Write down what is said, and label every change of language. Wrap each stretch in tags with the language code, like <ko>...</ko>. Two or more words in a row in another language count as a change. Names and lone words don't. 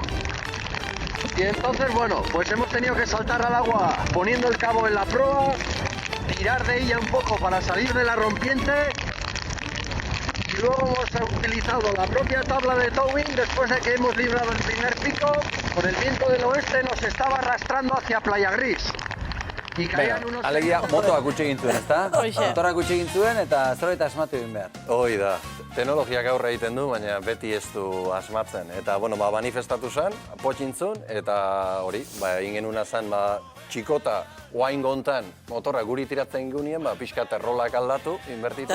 <es>Y entonces, bueno, pues hemos tenido que saltar al agua poniendo el cabo en la proa, tirar de ella un poco para salir de la rompiente. Y luego hemos utilizado la propia tabla de towing después de que hemos librado el primer pico. Por el viento del oeste nos estaba arrastrando hacia Playa Gris. Y caían unos...</es> <eu>Alegia, motoak utxe egin zuen, ezta? Hoxe. Motorrak utxe egin zuen eta zerbait asmatu egin behar. Hoi da, teknologiak aurre egiten du, baina beti ez du asmatzen. Eta, bueno, manifestatu zen, potxintzun, eta hori, egin genuna zen, txikota, oain gontan, motorra guri tiratzen gunien, pixkat errolak aldatu, inbertitu.</eu>